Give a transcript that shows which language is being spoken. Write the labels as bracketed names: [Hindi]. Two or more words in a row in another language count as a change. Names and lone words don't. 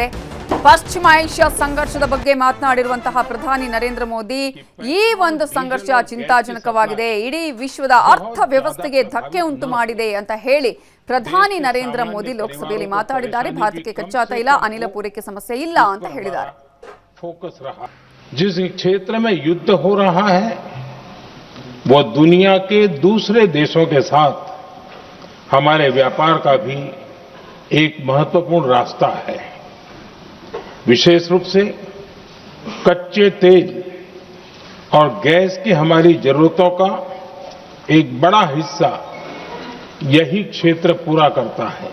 [Kannada] ಪಶ್ಚಿಮ ಏಷ್ಯಾ ಸಂಘರ್ಷದ ಬಗ್ಗೆ ಮಾತನಾಡಿರುವಂತಹ ಪ್ರಧಾನಿ ನರೇಂದ್ರ ಮೋದಿ, ಈ ಒಂದು ಸಂಘರ್ಷ ಚಿಂತಾಜನಕವಾಗಿದೆ, ಇಡೀ ವಿಶ್ವದ ಅರ್ಥವ್ಯವಸ್ಥೆಗೆ ಧಕ್ಕೆ ಉಂಟು ಮಾಡಿದೆ ಅಂತ ಹೇಳಿ ಪ್ರಧಾನಿ ನರೇಂದ್ರ ಮೋದಿ ಲೋಕಸಭೆಯಲ್ಲಿ ಮಾತಾಡಿದ್ದಾರೆ. ಭಾರತಕ್ಕೆ ಕಚ್ಚಾ ತೈಲ, ಅನಿಲ ಪೂರೈಕೆ ಸಮಸ್ಯೆ ಇಲ್ಲ ಅಂತ ಹೇಳಿದ್ದಾರೆ. [Hindi] फोकस रहा जिस क्षेत्र में युद्ध हो रहा है वो दुनिया के दूसरे देशों के साथ हमारे व्यापार का भी एक महत्वपूर्ण रास्ता है. विशेष रूप से कच्चे तेल और गैस की हमारी जरूरतों का एक बड़ा हिस्सा यही क्षेत्र पूरा करता है.